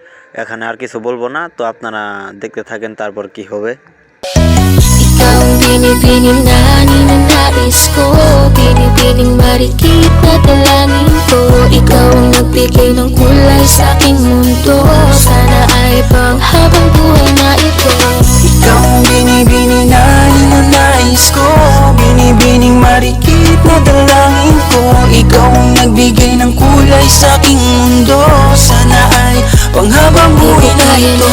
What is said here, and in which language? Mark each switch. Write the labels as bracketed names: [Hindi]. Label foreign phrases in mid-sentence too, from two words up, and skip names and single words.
[Bangla] এখানে আর কিছু বলবো না, তো আপনারা দেখতে থাকেন তারপর কি হবে। [Filipino] Ikaw ang binibining na ninanais ko Binibining marikit na dalangin ko Ikaw ang nagbigay ng kulay sa aking mundo Sana ay panghabang buhay na ito Ikaw ang binibining na ninanais ko Binibining marikit na dalangin ko Ikaw ang nagbigay ng kulay sa aking mundo Sana ay panghabang buhay na ito